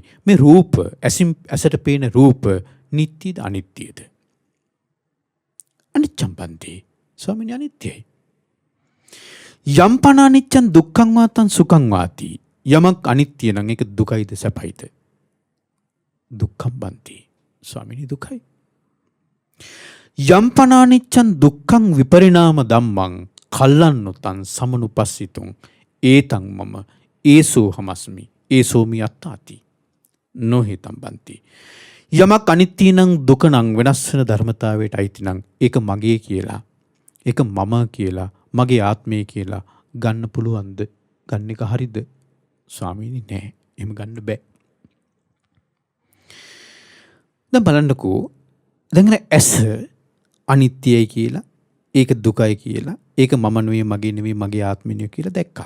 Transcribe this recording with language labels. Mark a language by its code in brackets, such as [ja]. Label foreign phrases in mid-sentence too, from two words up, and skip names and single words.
[si] මේ රූප ඇසට පේන රූප නිට්ටිද අනිත්‍යද? [pi] අනිච්චම් බන්ති. [si] ස්වාමීනි අනිත්‍යයි. [pi] යම්පන අනිච්චං දුක්ඛං වාතං සුඛං වාති. [si] යමක් අනිත්‍ය නම් ඒක දුකයිද සැපයිද? [pi] දුක්ඛම් බන්ති. [si] ස්වාමීනි දුකයි. [pi] යම්පන අනිච්චං දුක්ඛං විපරිණාම ධම්මං කල්ලන්නොතං සමනුපස්සිතුං ඒතං මම ඒසෝ හමස්මි ඒසෝමි අත්තාති නොහිතම් බන්ති. [si] යමක් අනිත්‍ය නම් දුක නම් වෙනස් වෙන ධර්මතාවයට අයිති නම් ඒක මගේ කියලා, ඒක මම කියලා, මගේ ආත්මය කියලා ගන්න පුළුවන්ද? ගන්න එක හරිද? ස්වාමීනි නෑ, එහෙම ගන්න බෑ. දැන් බලන්නකෝ, දැන් ඇස අනිත්‍යයි කියලා, ඒක දුකයි කියලා, ඒක මම නෙවෙයි, මගේ නෙවෙයි, මගේ ආත්මය නෙවෙයි කියලා දැක්කා.